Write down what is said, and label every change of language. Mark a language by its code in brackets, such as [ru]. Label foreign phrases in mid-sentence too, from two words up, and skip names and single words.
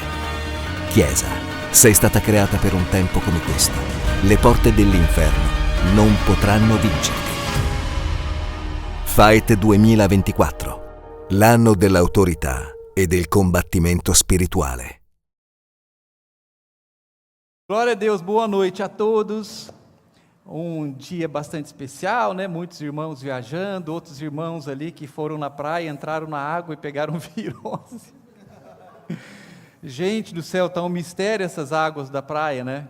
[it] Chiesa, sei stata creata per un tempo come questo. Le porte dell'inferno non potranno vincerti. Fight 2024, l'anno dell'autorità e del combattimento spirituale. [pt] Glória a Deus, boa noite a todos. Dia bastante especial, né? Muitos irmãos viajando, outros irmãos ali que foram na praia, entraram na água e pegaram virose. Gente do céu, tá um mistério essas águas da praia, né?